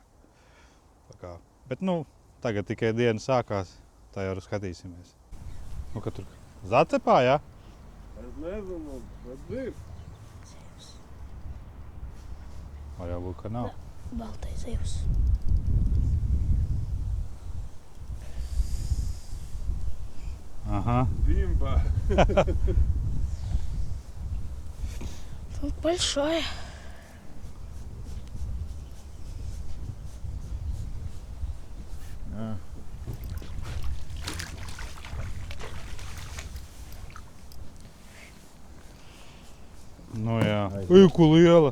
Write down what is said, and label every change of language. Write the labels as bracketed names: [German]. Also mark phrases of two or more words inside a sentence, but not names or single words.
[Latvian] Bet tagad tikai diena sākās, tā jau skatīsimies. Ka tur zacepā, jā? Es nezinu, bet ir. Var jau būt, ka nav. Baltais zivs. [Russian] Ага. Бимба. Тут большое. [Latvian] Jā. Ko liela.